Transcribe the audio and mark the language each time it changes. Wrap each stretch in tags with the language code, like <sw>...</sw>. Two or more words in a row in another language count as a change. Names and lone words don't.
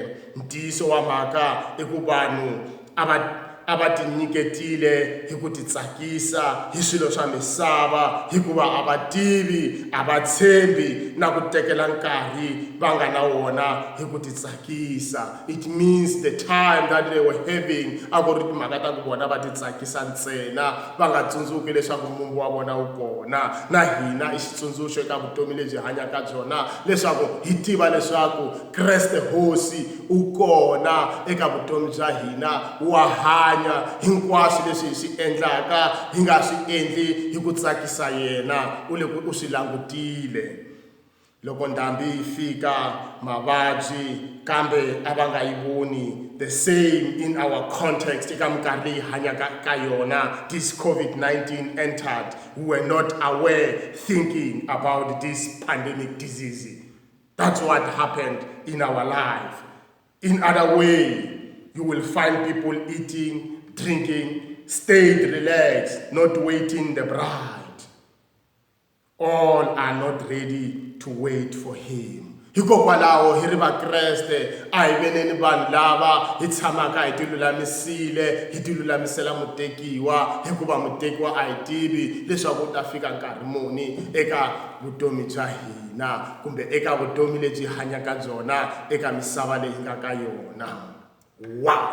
<ts>Ntiyiso wa mhaka i ku vanhu a va tinyiketile hi ku titsakisa hi swilo swa misava hikuva a va tivi, a va tshembi na ku tekela nkarhi va nga na wona hi ku titsakisa.</ts> <en>It means the time that they were having</en> <ts>a ku ri timhaka ta ku vona va titsakisa ntsena, va nga tsundzuki leswaku mumbu wa vona wu kona. Na hina i xitsundzuxo eka vutomi lebyi hanyaka byona leswaku hi tiva leswaku Kreste hosi u kona eka vutomi bya hina, wa hanya. Hinkwaswo leswi hi swi endlaka hi nga swi endli hi ku tsakisa yena, u swi langutile. Loko ndhambi yi fika mavabyi kambe a va nga yi voni.</ts> <en>The same in our context</en> <ts>eka minkarhi leyi hanyaka ka yona.</ts> <en>This COVID-19 entered. We were not aware, thinking about this pandemic disease. That's what happened in our life. In other way, you will find people eating, drinking, stayed relaxed, not waiting the bride. All are not ready to wait for him.</en> <ts>Hikokwalaho hi ri vakreste a hi veneni vanhu lava hi tshamaka hi tilulamisile, hi tilulamisela mutekiwa hikuva mutekiwa a hi tivi leswaku u ta fika nkarhi muni eka vutomi bya hina kumbe eka vutomi lebyi hanyaka byona eka misava leyi nga ka yona.</ts>